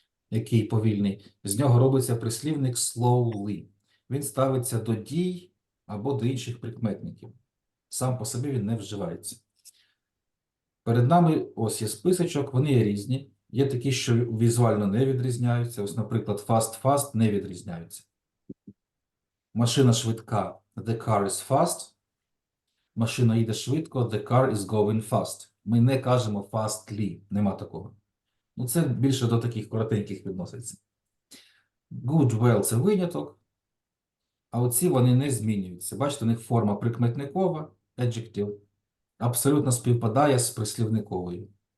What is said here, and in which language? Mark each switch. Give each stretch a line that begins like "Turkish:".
Ukrainian: Який повільний? З нього робиться прислівник slowly. Він ставиться до дій або до інших прикметників. Сам по собі він не вживається. Перед нами ось є списочок, вони є різні. Є такі, що візуально не відрізняються. Ось, наприклад, fast не відрізняються. Машина швидка,
English: the car is fast.
Ukrainian: Машина їде швидко,
English: the car is going fast.
Ukrainian: Ми не кажемо fastly, нема такого. Ну, це більше до таких коротеньких відноситься. Good, well – це виняток, а оці вони не змінюються. Бачите, у них форма прикметникова, adjective, абсолютно співпадає з прислівниковою.